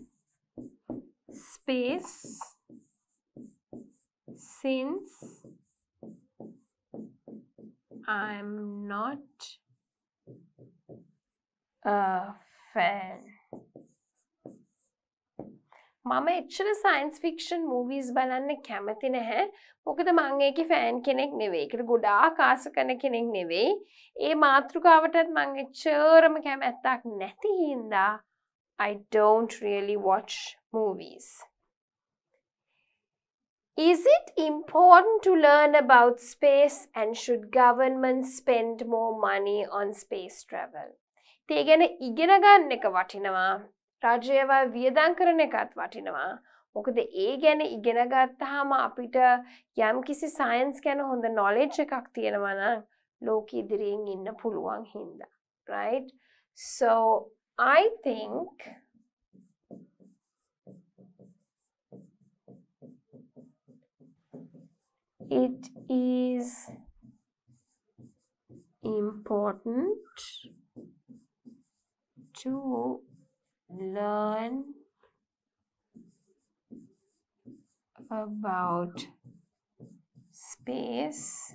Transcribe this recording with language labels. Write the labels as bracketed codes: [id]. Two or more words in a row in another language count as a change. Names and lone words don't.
[en] space since I'm not a fan. [si] මම එච්චර [en] science fiction movies [si] බලන්න කැමති නැහැ. මොකද මම ඒකේ ෆෑන් කෙනෙක් නෙවෙයි. ඒකට ගොඩාක් ආස කරන කෙනෙක් නෙවෙයි. ඒ මාතෘකාවටත් මම එච්චරම කැමැත්තක් නැති හින්දා [en] I don't really watch movies. Is it important to learn about space and should government spend more money on space travel? [si] ඒ ගැන ඉගෙන ගන්න එක වටිනවා. රජයව වියදම් කරන එකත් වටිනවා. මොකද ඒ ගැන ඉගෙන ගත්තාම අපිට යම්කිසි සයන්ස් ගැන හොඳ knowledge එකක් තියෙනවා නම් ලෝකෙ ඉදිරියෙන් ඉන්න පුළුවන් හින්දා. [en] Right? So I think it is important to learn about space